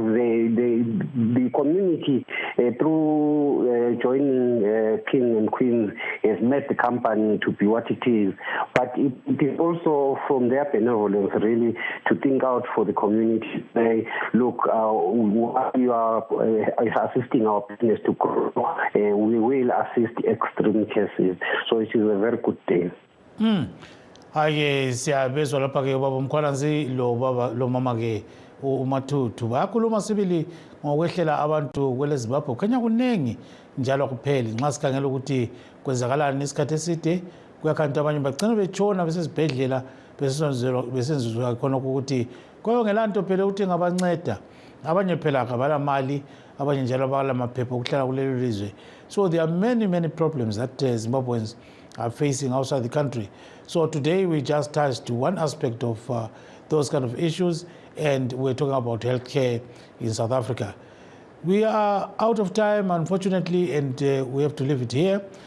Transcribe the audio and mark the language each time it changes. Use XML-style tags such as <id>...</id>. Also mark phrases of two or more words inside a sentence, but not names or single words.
<en>The community, through joining King and Queens, has made the company to be what it is. But it is also from their benevolence, really, to think out for the community. Say, look, you are assisting our business to grow. We will assist extreme cases. So it is a very good thing.</en> <nd>Hayi siyabezwa lapha ke baba Mkhwananzi lo mama ke uMathuthu bayakhuluma sibili ngokwehlela abantu kwele Zimbabwe kukhanya kunengi njalo kupheli nxa sikhangela ukuthi kwenzakalani isikhathi eside kuyakhanya abanye bagcina betshona besesibhedlela besenzizwa khona ukuthi kwayongelanto phela ukuthi ngabanceda abanye phela akabala mali abanye njalo abala maphepha okuhlala kulelo lizwe.</nd> <en>So there are many problems that Zimbabweans are facing outside the country. So today we just touched one aspect of those kind of issues, and we're talking about healthcare in South Africa. We are out of time, unfortunately, and we have to leave it here.</en>